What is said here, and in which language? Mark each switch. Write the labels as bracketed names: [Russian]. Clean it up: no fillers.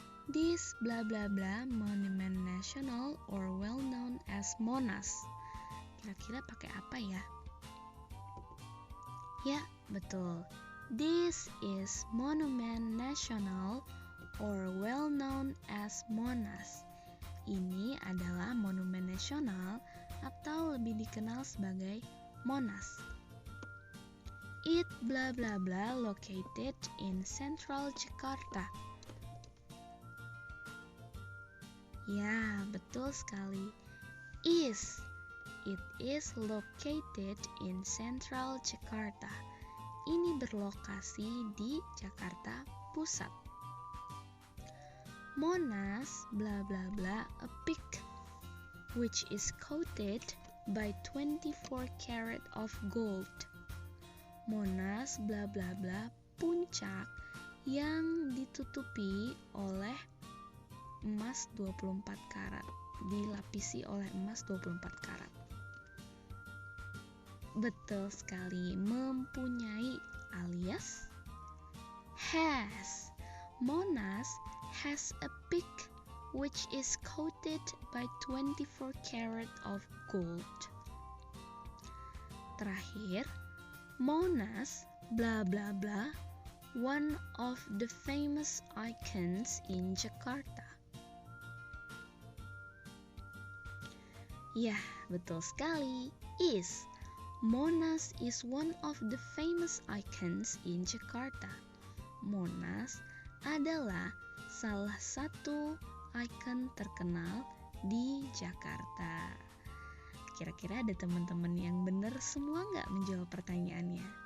[English] This blah blah blah monument national or well known as Monas. [Indonesian] Kira-kira pakai apa ya? Ya, betul. [English] This is monument national or well known as Monas. [Indonesian] Ini adalah monumen nasional atau lebih dikenal sebagai Monas. [English] It blah blah blah located in central Jakarta. [Indonesian] Ya, betul sekali. [English] It is located in central Jakarta. [Indonesian] Ini berlokasi di Jakarta Pusat. [English] Monas blah blah blah a peak which is coated by 24 karat of gold. [Indonesian] Monas blah blah blah puncak yang ditutupi oleh emas 24 karat, dilapisi oleh emas 24 karat. Betul sekali, mempunyai alias has. [English] Monas has a peak which is coated by 24 karat of gold. [Indonesian] Terakhir, [English] Monas blah blah blah one of the famous icons in Jakarta. [Indonesian] Ya, betul sekali. [English] Monas is one of the famous icons in Jakarta. [Indonesian] Monas adalah salah satu ikon terkenal di Jakarta. Kira-kira ada teman-teman yang benar semua nggak menjawab pertanyaannya?